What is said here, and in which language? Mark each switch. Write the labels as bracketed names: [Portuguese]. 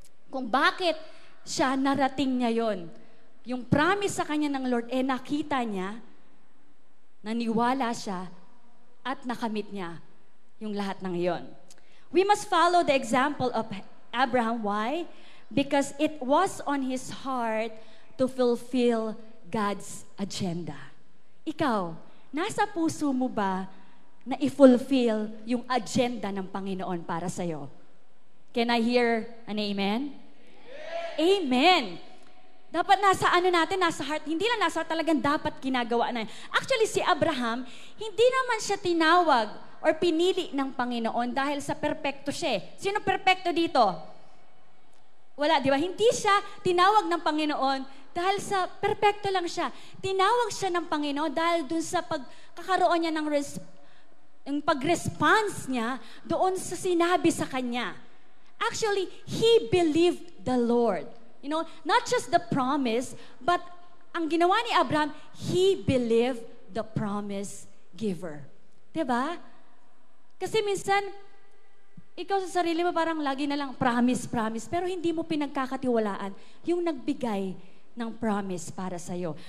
[Filipino] Kung bakit siya narating niya yon. Yung promise sa kanya ng Lord, nakita niya, naniwala siya, at nakamit niya yung lahat ng iyon. [English] We must follow the example of Abraham. Why? Because it was on his heart to fulfill God's agenda. [Filipino] Ikaw, nasa puso mo ba na i-fulfill yung agenda ng Panginoon para sa'yo? [English] Can I hear an amen? Amen! [Filipino] Dapat nasa natin, nasa heart. Hindi lang nasa heart, talagang dapat ginagawa na. Actually, si Abraham, hindi naman siya tinawag or pinili ng Panginoon dahil sa perpekto siya. Sino perpekto dito? Wala, di ba? Hindi siya tinawag ng Panginoon dahil sa perpekto lang siya. Tinawag siya ng Panginoon dahil dun sa pagkakaroon niya ng yung pag-response niya doon sa sinabi sa kanya. [English] Actually, he believed the Lord. You know, not just the promise, but [Filipino] ang ginawa ni Abraham, [English] he believed the promise giver. [Filipino] Diba? Kasi minsan, ikaw sa sarili mo parang lagi na lang promise, promise, pero hindi mo pinagkakatiwalaan yung nagbigay ng promise para sa'yo.